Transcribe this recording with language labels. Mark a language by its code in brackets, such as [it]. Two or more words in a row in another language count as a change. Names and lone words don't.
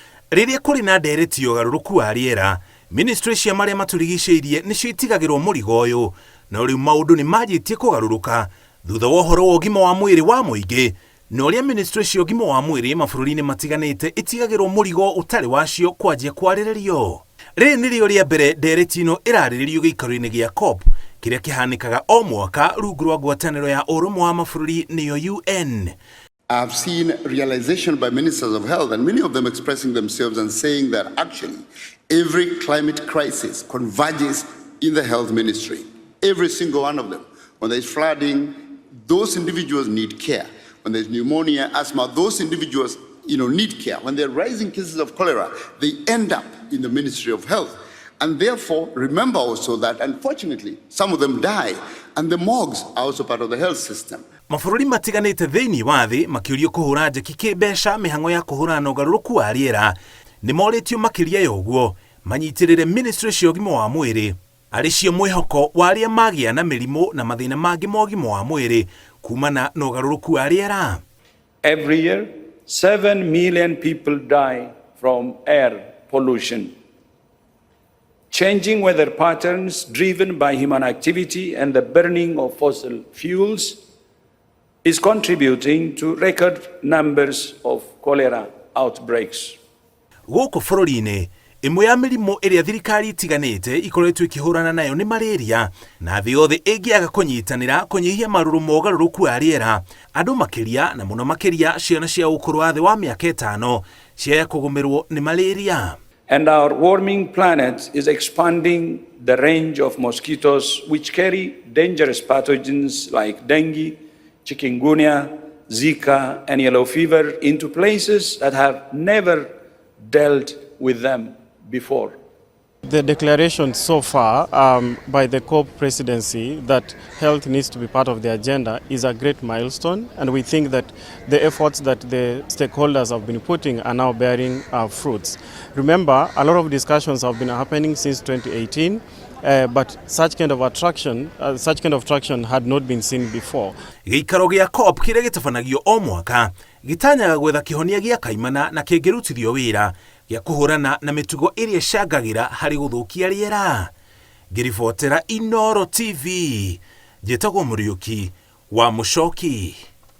[ki] Rĩrĩa kũrĩ na ndereti ya ũgarũrũku wa rĩera, ministry cia marĩa matũrigicĩirie nĩcio itigagĩrwo mũrigo ũyũ, na rĩu maũndũ nĩ manjĩtie kũgarũrũka thutha wa ũhoro wa ũgima wa mwĩrĩ wa mũingĩ, na ũrĩa ministry cia ũgima wa mwĩrĩ mabũrũri-inĩ matiganĩte itigagĩrwo mũrigo ũtarĩ wacio kwanjia kwarĩrĩrio. Rĩrĩ nĩrĩo rĩa mbere ndereti ĩno ĩrarĩrĩrio gĩikaro-inĩ gĩa COP kĩrĩa kĩhanĩkaga o mwaka rungu rwa ngwatanĩro ya ũrũmwe wa mabũrũri nĩyo UN. [en] I've seen realization by ministers of health, and many of them expressing themselves and saying that actually every climate crisis converges in the health ministry. Every single one of them. When there's flooding, those individuals need care. When there's pneumonia, asthma, those individuals need care. When there are rising cases of cholera, they end up in the Ministry of Health. And therefore, remember also that unfortunately, some of them die, and the morgues are also part of the health system. [ki] Mabũrũri matiganĩte thĩinĩ wa thĩ makĩũrio kũhũra njeki kĩmbeca mĩhang'o ya kũhũrana na ũgarũrũku wa rĩera nĩ morĩtio makĩria ya ũguo manyitĩrĩre ministry cia ũgima wa mwĩrĩ arĩ cio mwĩhoko wa arĩa magĩa na mĩrimũ na mathĩna mangĩ ma ũgima wa mwĩrĩ kumana na ũgarũrũku wa rĩera. [en] Every year, 7 million people die from air pollution. Changing weather patterns driven by human activity and the burning of fossil fuels is contributing to record numbers of cholera outbreaks. [ki] Gũkũ bũrũri-inĩ, ĩmwe ya mĩrimũ ĩrĩa thirikari itiganĩte ikoretwo ikĩhũrana nayo nĩ malaria, na thĩ yothe ĩngĩaga kũnyitanĩra kũnyihia marũrũ ma ũgarũrũku wa rĩera, andũ makĩria na mũno makĩria ciana cia ũkũrũ wa thĩ wa mĩaka 5 ciaya kũgũmĩrwo nĩ malaria. [en] And our warming planet is expanding the range of mosquitoes which carry dangerous pathogens like dengue, chikungunya, Zika, and yellow fever into places that have never dealt with them before. The declaration so far by the COP presidency that health needs to be part of the agenda is a great milestone, and we think that the efforts that the stakeholders have been putting are now bearing fruits. Remember, a lot of discussions have been happening since 2018, but such kind of traction had not been seen before. [ki] Gĩikaro gĩa COP kĩrĩa gĩtabanagio o mwaka gĩtanyaga gwetha kĩhonia gĩa kaimana na kĩngĩrutithio wĩra gĩa kũhũrana na mĩtugo ĩrĩa ĩcangagĩra harĩ gũthũkia rĩera. Ngĩribotera Inooro TV, njĩtagwo Mũriũki wa Mũchoki.